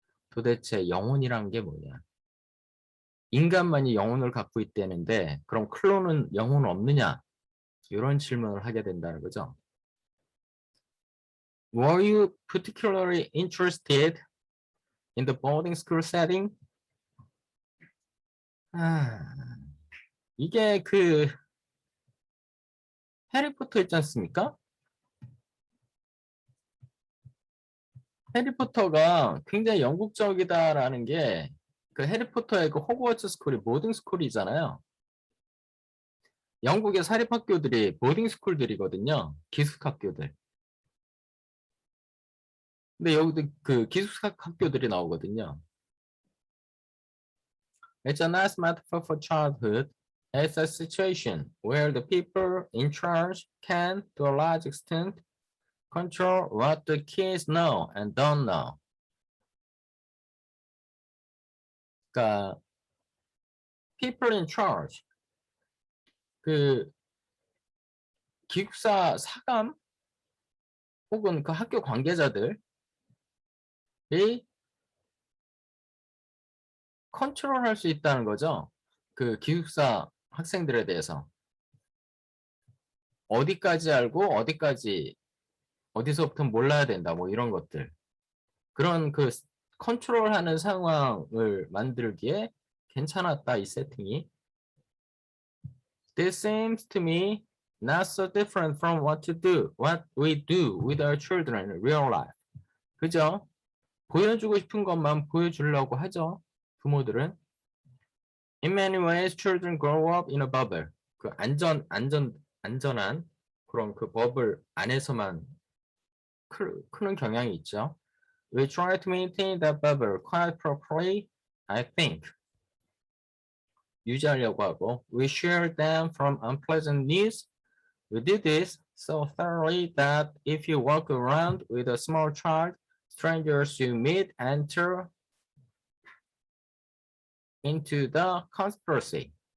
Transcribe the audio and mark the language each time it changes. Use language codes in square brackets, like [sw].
[ko] 도대체 영혼이란 게 뭐냐? 인간만이 영혼을 갖고 있다는데 그럼 클론은 영혼 없느냐? 이런 질문을 하게 된다는 거죠. [en] Were you particularly interested in the boarding school setting? [ko] 이게 그 해리포터 있지 않습니까? 해리포터가 굉장히 영국적이다라는 게 그 해리포터의 그 호그와트 스쿨이 보딩 스쿨이잖아요. 영국의 사립학교들이 보딩 스쿨들이거든요. 기숙학교들. 근데 여기도 그 기숙학교들이 나오거든요. [en] It's a nice metaphor for childhood. It's a situation where the people in charge can, to a large extent, control what the kids know and don't know. [ko] 그러니까 [en] people in charge, [ko] 그 기숙사 사감 혹은 그 학교 관계자들이 컨트롤할 수 있다는 거죠. 그 기숙사 학생들에 대해서 어디까지 알고 어디까지 어디서부터 몰라야 된다 뭐 이런 것들 그런 그 컨트롤하는 상황을 만들기에 괜찮았다 이 세팅이. [en] This seems to me not so different from what we do with our children in real life. [ko] 그죠? 보여주고 싶은 것만 보여주려고 하죠. 부모들은. [en] In many ways, children grow up in a bubble. [ko] 그 안전한 그런 그 버블 안에서만 크는 경향이 있죠. [en] We try to maintain that bubble quite properly, I think. [ko] 유지하려고 하고. [en] We share them from unpleasant news. We do this so thoroughly that if you walk around with a small child, strangers you meet enter into the conspiracy.